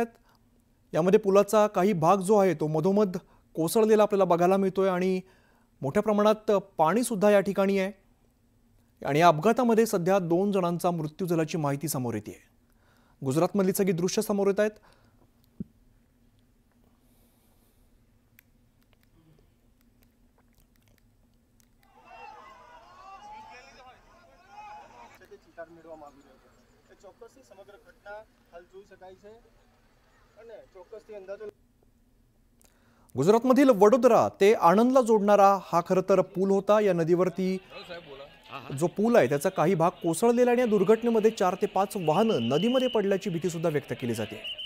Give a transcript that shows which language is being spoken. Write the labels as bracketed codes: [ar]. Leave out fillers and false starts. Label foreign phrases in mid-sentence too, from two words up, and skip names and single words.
[mr] यामध्ये पुलाचा काही भाग जो आहे तो मधोमध कोसळलेला आपल्याला बघायला मिळतोय आणि मोठ्या प्रमाणात पाणी सुद्धा या ठिकाणी आहे आणि या अपघातामध्ये सध्या 2 जणांचा मृत्यू झाल्याची माहिती समोर येते। गुजरातमधली सगळी दृश्य समोर येत आहेत। [gu] ચોક્કસથી સમગ્ર ઘટના હાલ જોઈ શકાય છે અને ચોક્કસથી અંદાજો [mr] गुजरातमधील वडोदरा ते आणंदला जोडणारा हा खरं तर पूल होता। या नदीवरती जो पूल आहे त्याचा काही भाग कोसळलेला आणि या दुर्घटनेमध्ये 4 ते 5 वाहनं नदीमध्ये पडल्याची भीती सुद्धा व्यक्त केली जाते।